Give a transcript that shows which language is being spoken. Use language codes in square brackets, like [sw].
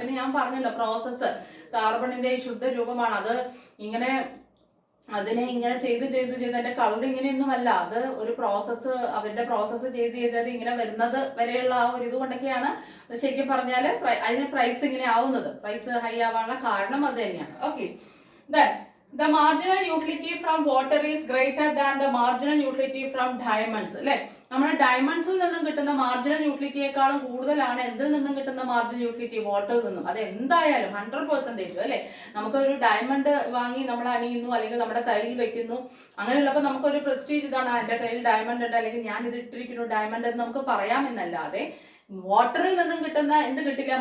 [ml] പിന്നെ ഞാൻ പറഞ്ഞല്ലോ പ്രോസസ്സ്, കാർബണിന്റെ ശുദ്ധ രൂപമാണ് അത്. ഇങ്ങനെ അതിനെ ഇങ്ങനെ ചെയ്ത് അതിന്റെ കളർ ഇങ്ങനെയൊന്നും അല്ല. അത് ഒരു പ്രോസസ്സ്, അവരുടെ പ്രോസസ്സ് ചെയ്ത് ഇങ്ങനെ വരുന്നത് വരെയുള്ള ആ ഒരു ഇത് കൊണ്ടൊക്കെയാണ് ശരിക്കും പറഞ്ഞാല് അതിന് പ്രൈസ് ഇങ്ങനെ ആവുന്നത്. പ്രൈസ് ഹൈ ആവാനുള്ള കാരണം അത് തന്നെയാണ്. [en] Okay, the marginal utility from water is greater than the marginal utility from diamonds. [ml] അല്ലെ, നമ്മൾ ഡയമണ്ട്സിൽ നിന്നും കിട്ടുന്ന മാർജിനൽ യൂട്ടിലിറ്റിയെക്കാളും കൂടുതലാണ് എന്തിൽ നിന്നും കിട്ടുന്ന മാർജിനൽ യൂട്ടിലിറ്റി? വാട്ടറിൽ നിന്നും. അത് എന്തായാലും 100% അല്ലെ. നമുക്കൊരു ഡയമണ്ട് വാങ്ങി നമ്മൾ അണിയുന്നു അല്ലെങ്കിൽ നമ്മുടെ കയ്യിൽ വെക്കുന്നു, അങ്ങനെയുള്ളപ്പോൾ നമുക്കൊരു പ്രസ്റ്റീജ് ഇതാണ്, എന്റെ കയ്യിൽ ഡയമണ്ട് ഉണ്ട് അല്ലെങ്കിൽ ഞാൻ ഇത് ഇട്ടിരിക്കുന്നു ഡയമണ്ട് എന്ന് നമുക്ക് പറയാമെന്നല്ലാതെ വാട്ടറിൽ നിന്നും കിട്ടുന്ന എന്ത് കിട്ടില്ല?